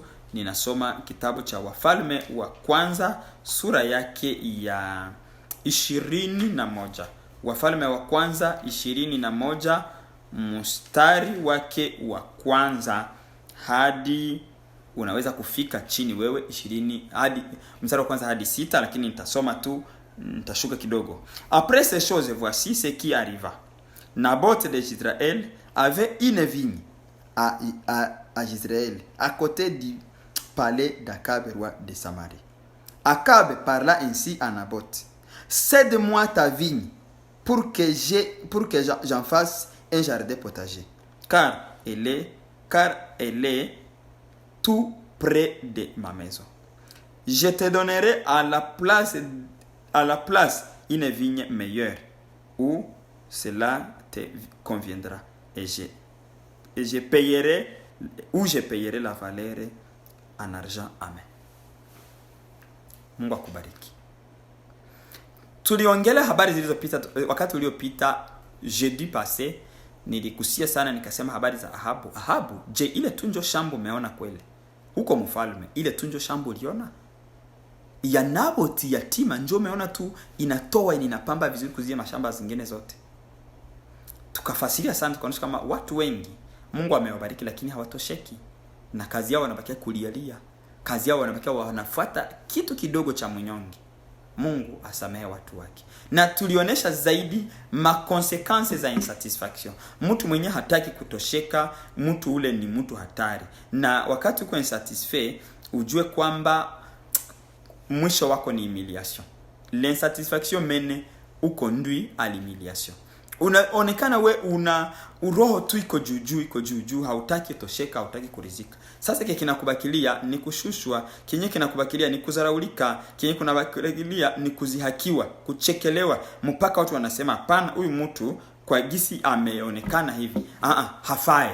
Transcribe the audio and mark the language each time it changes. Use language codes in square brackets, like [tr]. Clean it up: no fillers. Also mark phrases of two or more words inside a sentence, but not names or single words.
[sw] Ninasoma kitabu cha Wafalme wa kwanza sura yake ya 21. Wafalme wa kwanza 21 mstari wake wa kwanza hadi, unaweza kufika chini wewe 20 hadi mstari wa kwanza hadi 6, lakini nitasoma tu, nitashuka kidogo. [fr] Après ces choses, voici ce qui arriva. Naboth d'Israël avait une vigne à Israël, à côté du palais d'Akab, roi de Samarie. Akab parla ainsi à Naboth: cède-moi ta vigne pour que j'en fasse un jardin potager, car elle est tout près de ma maison. Je te donnerai à la place une vigne meilleure, où cela te conviendra, et je payerai la valeur en argent. [sw] Amen. Mungu akubariki. Tuliongelea habari zilizopita wakati uliopita, [fr] jeudi passé. [sw] Nilikusia sana nikasema habari za Ahabu. Je, ile tunjo shambu umeona kweli? Huko mfalme ile tunjo shambu uliona? Ya Naboth yatima njoo umeona tu inatoa inapamba vizuri kuzia mashamba zingine zote. Tukafasiria sana tukaonyesha kama watu wengi Mungu amewabariki lakini hawatosheki. Na kazi yao wanabakia kulialia. Kazi yao wanabakia wanafuata kitu kidogo cha mnyonge. Mungu asamehe watu wake. Na tulionesha zaidi consequences za insatisfaction. Mtu mwenye hataki kutosheka, mtu ule ni mtu hatari. Na wakati uko insatisfait, ujue kwamba mwisho wako ni humiliation. [fr] L'insatisfaction mene ukonduit à l'humiliation. [sw] Unaonekana we una uroho tu iko juu, hautaki tosheka, hautaki kurizika. Sasa kile kinakubakilia ni kushushwa, kinye kinakubakilia ni kuzaraulika, kinye kunabakilia ni kuzihakiwa, kuchekelewa, mpaka watu wanasema hapana, huyu mtu kwa gisi ameonekana hivi, hafai.